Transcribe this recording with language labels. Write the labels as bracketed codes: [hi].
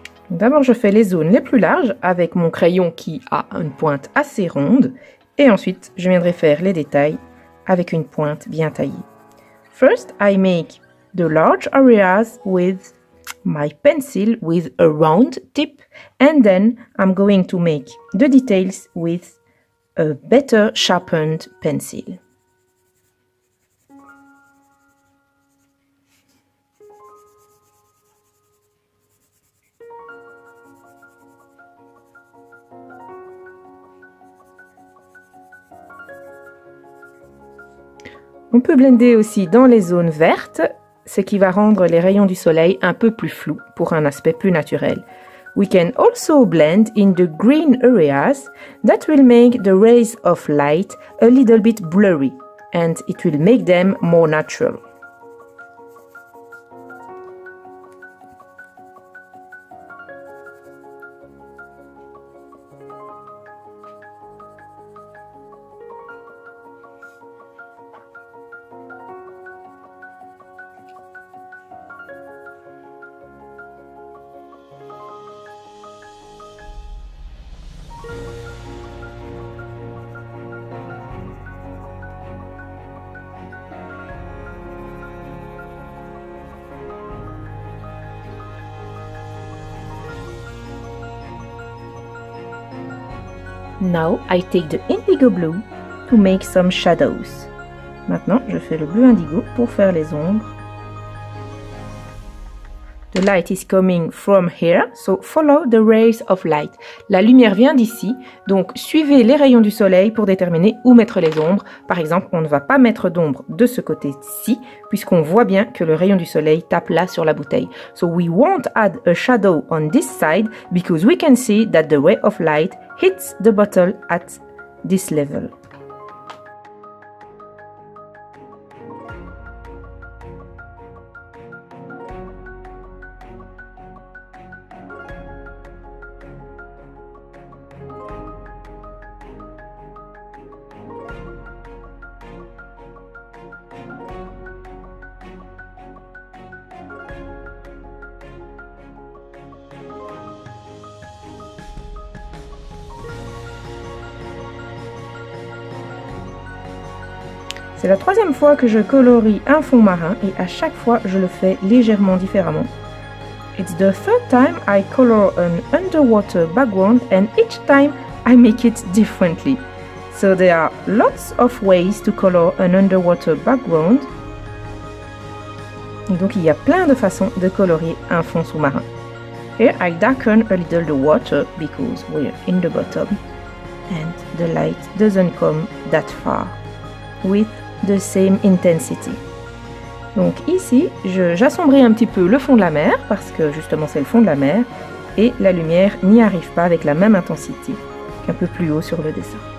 [fr] D'abord, je fais les zones les plus larges avec mon crayon qui a une pointe assez ronde. Et ensuite, je viendrai faire les détails avec une pointe bien taillée. [en] First, I make the large areas with my pencil with a round tip. And then I'm going to make the details with a better sharpened pencil. [fr] On peut blender aussi dans les zones vertes, ce qui va rendre les rayons du soleil un peu plus flous pour un aspect plus naturel. [en] We can also blend in the green areas that will make the rays of light a little bit blurry and it will make them more natural. Now I take the indigo blue to make some shadows. [fr] Maintenant, je fais le bleu indigo pour faire les ombres. [en] The light is coming from here, so follow the rays of light. [fr] La lumière vient d'ici, donc suivez les rayons du soleil pour déterminer où mettre les ombres. Par exemple, on ne va pas mettre d'ombre de ce côté-ci, puisqu'on voit bien que le rayon du soleil tape là sur la bouteille. [en] So we won't add a shadow on this side, because we can see that the ray of light hits the bottle at this level. [fr] C'est la troisième fois que je colorie un fond marin et à chaque fois je le fais légèrement différemment. [en] It's the third time I color an underwater background and each time I make it differently. So there are lots of ways to color an underwater background. [fr] Et donc il y a plein de façons de colorier un fond sous-marin. [en] Here I darken a little the water because we're in the bottom and the light doesn't come that far with the same intensity. [fr] Donc ici, j'assombris un petit peu le fond de la mer parce que justement c'est le fond de la mer et la lumière n'y arrive pas avec la même intensité qu'un peu plus haut sur le dessin.